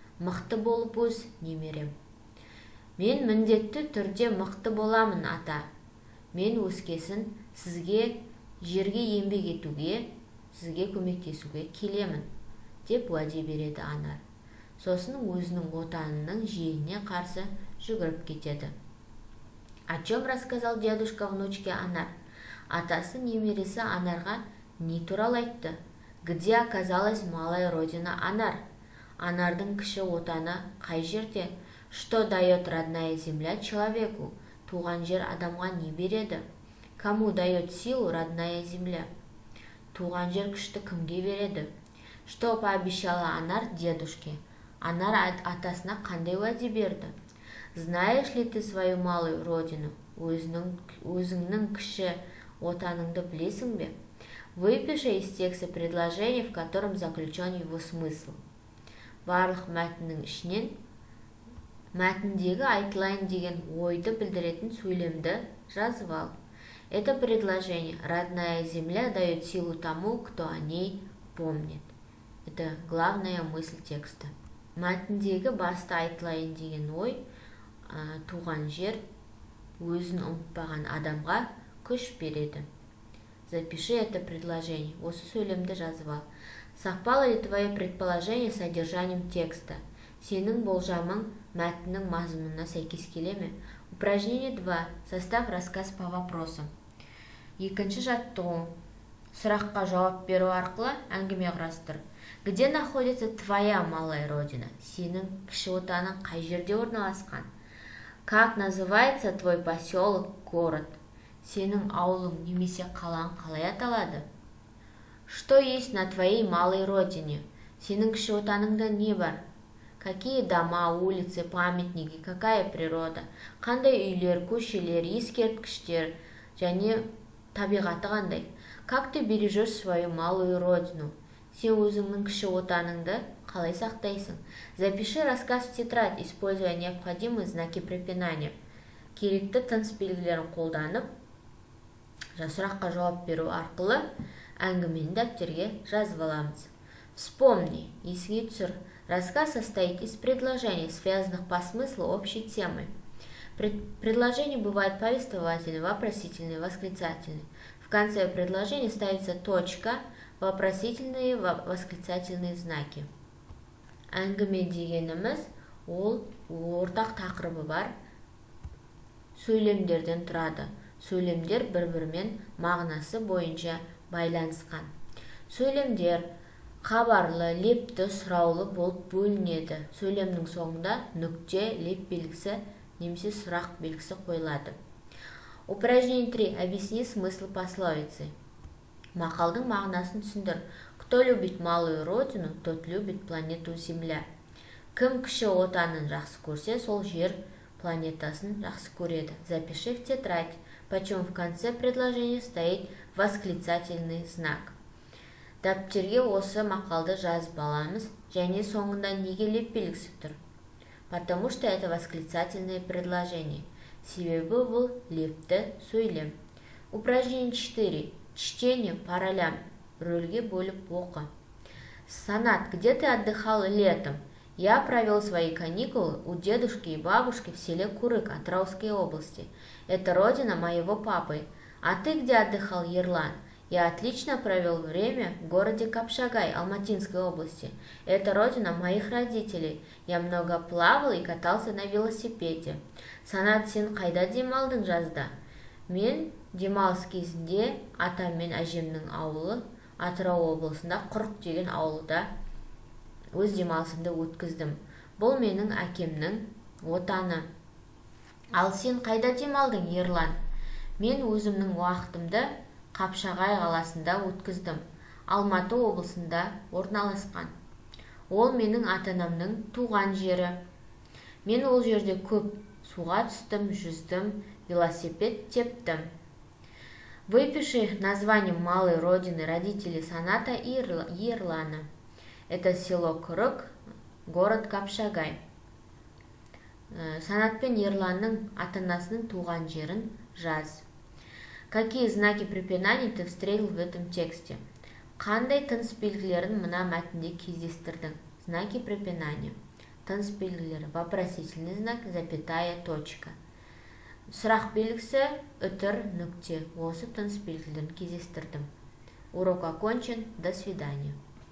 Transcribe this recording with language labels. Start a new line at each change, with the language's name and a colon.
Kazakh: «Мықты болып өс, немерем». «Мен міндетті түрде мықты боламын, ата. Мен өскесін сізге жерге еңбек етуге, сізге көмектесуге келемін», деп уәде береді Анар. Сосын өзінің отанының желіне қарсы жүгіріп кетеді.
Russian: «О чем рассказал дедушка внучке Анар?»
Kazakh: Атасы немересі Анарға не туралы айтты?
Russian: «Где оказалась малая родина Анар?»
Kazakh: Анардың кіші отаны қай жерде?
Russian: «Что дает родная земля человеку?»
Kazakh: Туған жер адамға не береді?
Russian: «Кому дает силу родная земля?»
Kazakh: Туған жер күшті кімге береді?
Russian: «Что пообещала Анар дедушке?»
Kazakh: Анар атасына қандай уәде берді?
Russian: «Знаешь ли ты свою малую родину?»
Kazakh: Өзіңнің кіші отаныңды білесің бе?
Russian: Выпиши из текста предложение, в котором заключен его смысл.
Kazakh: Барлық мәтіннің ішінен мәтіндегі айтылайын деген ойды білдіретін сөйлемді жазып ал.
Russian: Это предложение: «Родная земля дает силу тому, кто о ней помнит». Это главная мысль текста.
Kazakh: Мәтіндегі басты айтылайын деген ой: туған жер өзін ұмытпаған адамға күш береді.
Russian: Запиши это предложение.
Kazakh: Осы сөйлемді жазып ал.
Russian: Совпало ли твое предположение с содержанием текста?
Kazakh: Сенің болжамың мәтіннің мазмұнына сәйкес келе ме?
Russian: Упражнение 2. Составь рассказ по вопросам.
Kazakh: Екінші жаттығу. Сұраққа жауап беру арқылы әңгіме құрастыр.
Russian: Где находится твоя малая родина?
Kazakh: Сенің кіші отаның қай жерде орналасқан?
Russian: Как называется твой поселок, город?
Kazakh: Сенің ауылың немесе қалаң қалай аталады?
Russian: Что есть на твоей малой родине?
Kazakh: Сенің кіші отаныңда не бар?
Russian: Какие дома, улицы, памятники, какая природа?
Kazakh: Қандай үйлер, көшелер, ескерткіштер және табиғаты қандай?
Russian: Как ты бережешь свою малую родину?
Kazakh: Сен өзіңнің кіші отаныңды қалай сақтайсың?
Russian: Запиши рассказ в тетрадь, используя необходимые знаки препинания.
Kazakh: Керекті тыныс белгілерін қолданып, сұраққа жауап беру арқылы әңгімені дәптерге жазып аламыз.
Russian: Вспомни,
Kazakh: есіңе түсір.
Russian: Рассказ состоит из предложений, связанных по смыслу общей темой. Предложения бывают повествовательные, вопросительные, восклицательные. В конце предложения ставится точка, вопросительные, восклицательные знаки.
Kazakh: Әңгіме дегеніміз ол ортақ тақырыбы бар сөйлемдерден тұрады. Сөйлемдер бір-бірімен мағынасы бойынша байланысқан. Сөйлемдер хабарлы, лепті, сұраулы болып бөлінеді. Сөйлемнің соңында нүкте, леп белгісі немесе сұрақ белгісі қойылады.
Russian: Упражнение 3. Объясни смысл пословицы.
Kazakh: Мақалдың мағынасын түсіндір.
Russian: Кто любит малую родину, тот любит планету Земля.
Kazakh: Кім кіші отанын жақсы көрсе, сол жер планетасын жақсы көреді.
Russian: Запиши в тетрадь, почему в конце предложения стоит восклицательный знак.
Kazakh: Дәптерге осы мақалды жазып аламыз, және соңында неге леп белгісі тұр?
Russian: Потому что это восклицательное предложение.
Kazakh: Себебі бұл лепті сөйлем.
Russian: Упражнение 4. Чтение по ролям.
Kazakh: Рөлге бөліп оқы.
Russian: Санат, где ты отдыхал летом? Я провел свои каникулы у дедушки и бабушки в селе Курык Атырауской области. Это родина моего папы. А ты где отдыхал, Ерлан? Я отлично провел время в городе Капшагай Алматинской области. Это родина моих родителей. Я много плавал и катался на велосипеде.
Kazakh: Санат, сен қайда демалдың жазда? Мен демалыс кезінде атам мен әжемнің ауылы Атырау облысында Құрық деген ауылда өз демалысымды өткіздім. Бұл менің әкемнің отаны. Ал сен қайда демалдың, Ерлан? Мен өзімнің уақытымды Қапшағай қаласында өткіздім. Алматы облысында орналасқан. Ол менің ата-анамның туған жері. Мен ол жерде көп суға түстім, жүздім, велосипед тептім.
Russian: Выпиши название малой родины родителей Саната и Ерлана. Это село Курык, город Капшагай.
Kazakh: Санат пен Ерланның ата-анасының туған жерін жаз.
Russian: Какие знаки препинания ты встретил в этом тексте?
Kazakh: Қандай тыныс белгілерін мына мәтінде кездестірдің?
Russian: Знаки препинания.
Kazakh: Тыныс белгілері.
Russian: Вопросительный знак, запятая, точка.
Kazakh: Сұрақ белгісі, үтір, нүкте. Осы тыныс белгілерін кездестірдім.
Russian: Урок окончен. До свидания.